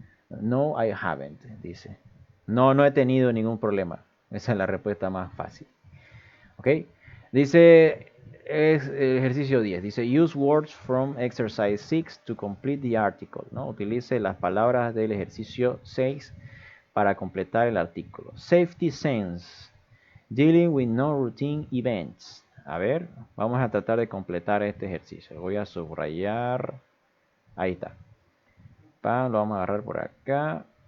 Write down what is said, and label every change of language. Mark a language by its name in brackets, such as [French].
[English] No, I haven't, [Spanish] dice. No he tenido ningún problema. Esa es la respuesta más fácil. ¿Ok? Dice, es el ejercicio 10. Dice, [English] use words from exercise 6 to complete the article, ¿no? [Spanish] Utilice las palabras del ejercicio 6 para completar el artículo. [English] Safety sense. Dealing with non-routine events. [Spanish] A ver, vamos a tratar de completar este ejercicio. Voy a subrayar. Ahí está. Lo vamos a agarrar por acá.